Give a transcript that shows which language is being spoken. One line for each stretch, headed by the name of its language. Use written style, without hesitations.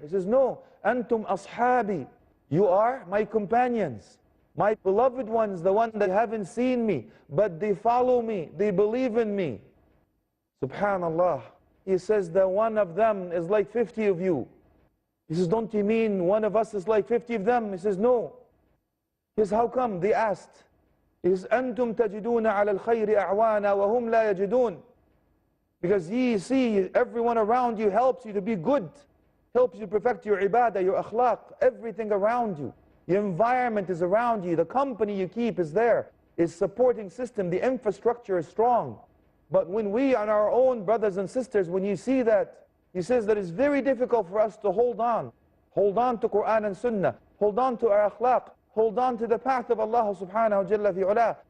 English: He says, no,
Arabic: antum ashabi,
English: you are my companions, my beloved ones, the ones that haven't seen me, but they follow me, they believe in me. Subhanallah. He says that one of them is like 50 of you. He says, don't you mean one of us is like 50 of them? He says, no. He says, how come? They asked. He says,
Arabic: أَنْتُمْ تَجِدُونَ عَلَى الْخَيْرِ أَعْوَانًا وَهُمْ لَا يَجِدُونَ.
English: Because ye see, everyone around you helps you to be good, helps you perfect your ibadah, your akhlaq, everything around you. Your environment is around you, the company you keep is there, is supporting system, the infrastructure is strong. But when we on our own, brothers and sisters, when you see that, he says that it's very difficult for us to hold on to Quran and Sunnah, hold on to our akhlaq, hold on to the path of Allah subhanahu jalla fi'ula.